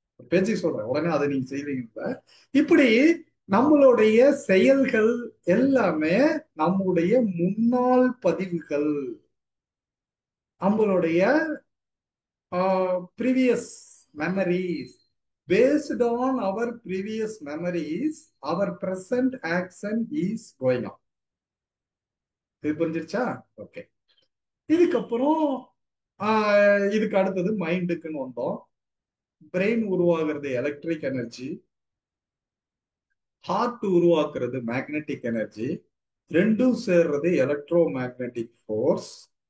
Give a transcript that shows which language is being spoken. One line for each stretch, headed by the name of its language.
Tamil: பேச்சு சொல்றேன், உடனே அதை நீங்க செய்வீங்க. இப்படி நம்மளுடைய செயல்கள் எல்லாமே நம்முடைய முன்னாள் பதிவுகள், நம்மளுடைய previous memories.
English: Based on our previous memories, our present action is going on.
Tamil: இது புரிஞ்சிருச்சா? ஓகே. இதுக்கப்புறம் இதுக்கு அடுத்தது மைண்டுக்குன்னு வந்தோம். பிரெயின் உருவாகிறது எலக்ட்ரிக் எனர்ஜி, ஹார்ட் உருவாக்குறது மேக்னெட்டிக் எனர்ஜி, ரெண்டும் சேர்றது எலக்ட்ரோ மேக்னெட்டிக் ஃபோர்ஸ்.